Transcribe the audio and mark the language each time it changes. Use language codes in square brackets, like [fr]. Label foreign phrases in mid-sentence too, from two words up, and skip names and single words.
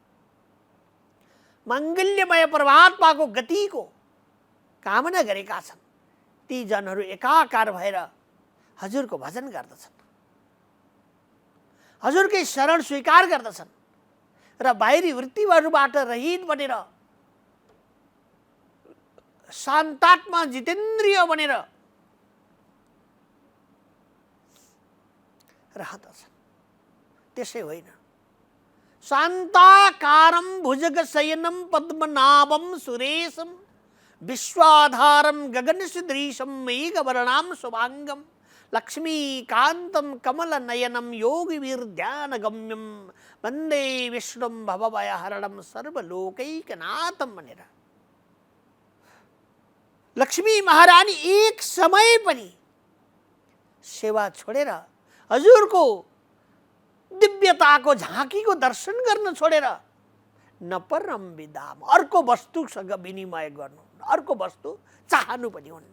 [ne] मङ्गल्यमय परमात्माको गतिको कामना गरेका छन्, ती जनहरू एकाकार भएर हजुरको भजन गर्दछन्, हजुरकै शरण स्वीकार गर्दछन् र बाहिरी वृत्तिहरूबाट रहित बनेर शान्तात्मा जितेन्द्रिय बनेर रहदछन्। त्यसै होइन, [sa] शान्ताकारं भुजगशयनं पद्मनाभं सुरेशं विश्वाधारं गगनसदृशं मेघवर्णां शुभांगं लक्ष्मीकान्तं कमलनयनं योगिभिर्ध्यानगम्यं वन्दे विष्णुं भवभयहरणं सर्वलोकैकनाथं भनेर [ne] लक्ष्मी महारानी एक समय पनि सेवा छोडेर हजुरको दिव्यताको झाँकीको दर्शन गर्न छोडेर [sa] नपरम विदाम [ne] अर्को वस्तुसँग विनिमय गर्नु, अर्को वस्तु चाहनु पनि हुन्न।